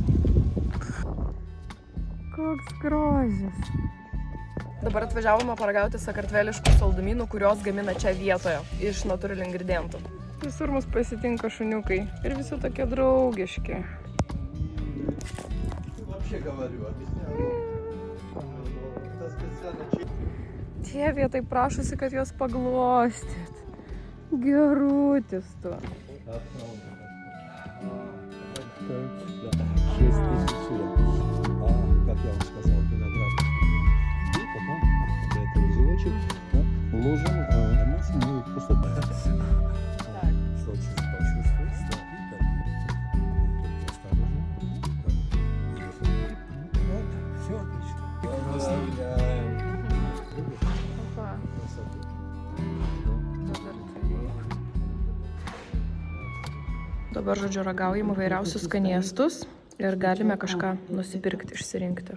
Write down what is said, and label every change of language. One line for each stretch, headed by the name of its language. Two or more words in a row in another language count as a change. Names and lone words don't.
Lithuanian: Koks grožis. Dabar atvažiavome paragauti sakartveliškų saldumynų, kurios gamina čia vietoje, iš natūralių ingredientų. Visur mus pasitinka šuniukai ir visi tokie draugiški.
Russian: Вообще говорю, объясняю. Это специально...
Lithuanian: Dieve, tai prašosi, kad juos paglostyt. Gerutis tu.
Russian: 6000 лет. Как я вам сказал, виноград. И потом этот узелочек ложим, а нас мы просто... Так. Что почувствуешь, что и так. Осторожно. Вот, все отлично. Оставляем. Опа.
Lithuanian: Dabar, žodžiu, ragaujam įvairiausius skanėstus ir galime kažką nusipirkti, išsirinkti.